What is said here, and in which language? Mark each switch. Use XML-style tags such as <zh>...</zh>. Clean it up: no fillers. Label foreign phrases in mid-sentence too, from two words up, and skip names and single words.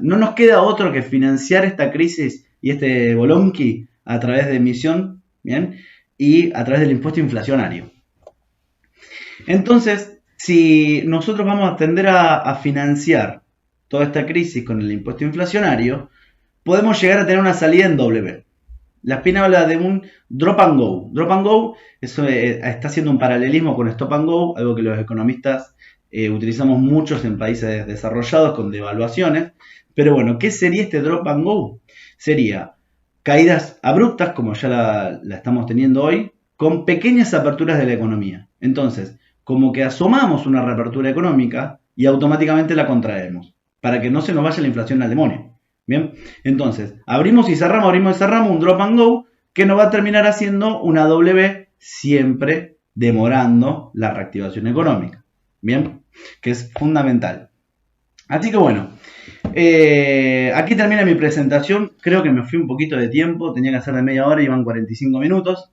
<es>No nos queda otro que financiar esta crisis y este bolonqui a través de emisión, ¿bien? Y a través del impuesto inflacionario. Entonces, si nosotros vamos a tender a financiar toda esta crisis con el impuesto inflacionario, podemos llegar a tener una salida en W. La Spina habla de un</es> <en>drop and go. Drop and go</en> <es>eso, está haciendo un paralelismo con</es> <en>stop and go,</en> <es>algo que los economistas utilizamos muchos en países desarrollados con devaluaciones. Pero bueno, ¿qué sería este</es> <en>drop and go?</en> <es>Sería caídas abruptas, como ya la estamos teniendo hoy, con pequeñas aperturas de la economía. Entonces, como que asomamos una reapertura económica y automáticamente la contraemos, para que no se nos vaya la inflación al demonio. Bien, entonces, abrimos y cerramos, un</es> <en>drop and go</en> <es>que nos va a terminar haciendo una W, siempre demorando la reactivación económica. Bien, que es fundamental. Así que bueno, aquí termina mi presentación. Creo que me fui un poquito de tiempo, tenía que hacer de media hora y van 45 minutos.</es>